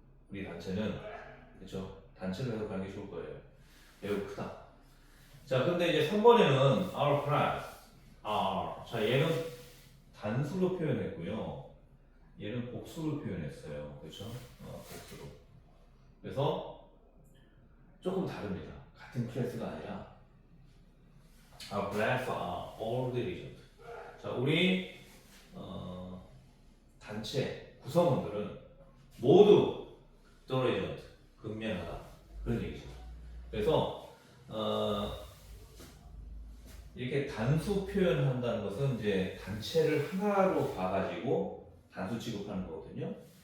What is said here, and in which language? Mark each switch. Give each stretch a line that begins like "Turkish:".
Korean: 우리 단체는 그렇죠? 단체로 해석하는 게 좋을 거예요. 매우 크다. 자, 근데 이제 3번에는
English: our class.
Korean: 자, 얘는 단수로 표현했고요. 얘는 복수로 표현했어요. 그렇죠? 복수로. 그래서 조금 다릅니다. 같은 클래스가 아니라
English: Our class are all diligent.
Korean: 자, 우리 단체 구성원들은 모두 diligent, 근면하다 그런 얘기죠. 그래서 이렇게 단수 표현한다는 것은 이제 단체를 하나로 봐가지고 단수 취급하는 거거든요.